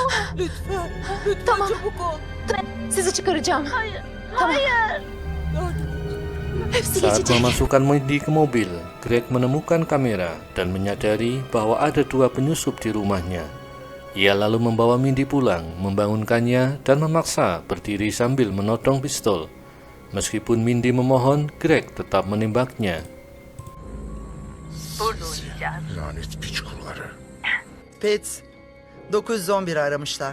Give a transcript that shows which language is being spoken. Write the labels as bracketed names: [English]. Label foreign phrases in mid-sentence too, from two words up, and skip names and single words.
[Turkish] Lütfen. Lütfen Tamam. çabuk ol. Sizi çıkaracağım. Hayır. Hayır. Yardım et. Hepsi [Indonesian] Saat [Turkish] geçecek. [Indonesian] memasukkan Mindy ke mobil, Greg menemukan kamera dan menyadari bahwa ada dua penyusup di rumahnya. Ia lalu membawa Mindy pulang, membangunkannya, dan memaksa berdiri sambil menodong pistol. Meskipun Mindy memohon, Greg tetap menembaknya. [Turkish] Lanet piç kuruları. Pets, 911 aramışlar.